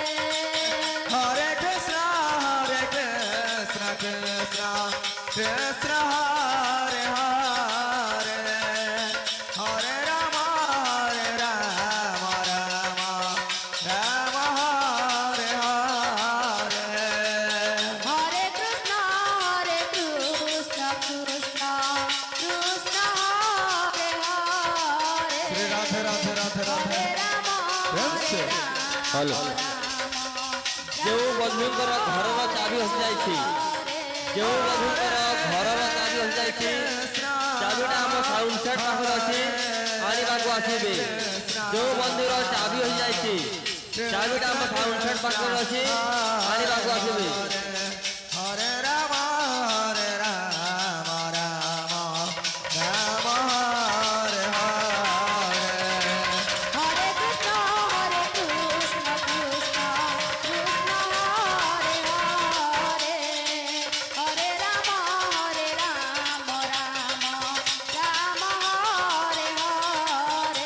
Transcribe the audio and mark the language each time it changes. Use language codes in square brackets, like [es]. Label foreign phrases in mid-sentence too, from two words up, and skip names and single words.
[sa] Hare Krishna, Krishna Krishna, Hare Hare, Hare Rama, Rama Rama, Hare Hare. Hare Krishna, Krishna Krishna, Hare Hare. Shri Radhe Radhe Radhe Radhe. Hare Rama, Yes. [or] हेलो ଯେଉଁ ବନ୍ଧୁଙ୍କର ଘରର ଚାବି ହଜିଯାଇଛି ଯେଉଁ ବନ୍ଧୁଙ୍କର ଘରର ଚାବି ହଜିଯାଇଛି ଚାବିଟା ଆମ ସାଉଣ୍ଡ ସେଟ୍ ପାଖରେ ଅଛି ଆଣିବାକୁ ଆସିବେ ଯେଉଁ ବନ୍ଧୁର ଚାବି ହଜିଯାଇଛି ଚାବିଟା ଆମ ସାଉଣ୍ଡ ସେଟ୍ ପାଖରେ ଅଛି ଆଣିବାକୁ ଆସିବେ [sa] Hare Rama, Rama Rama, Hare Hare. Hare Krishna, Krishna Krishna, Hare Hare, Hare Rama, Rama Rama, Hare Hare.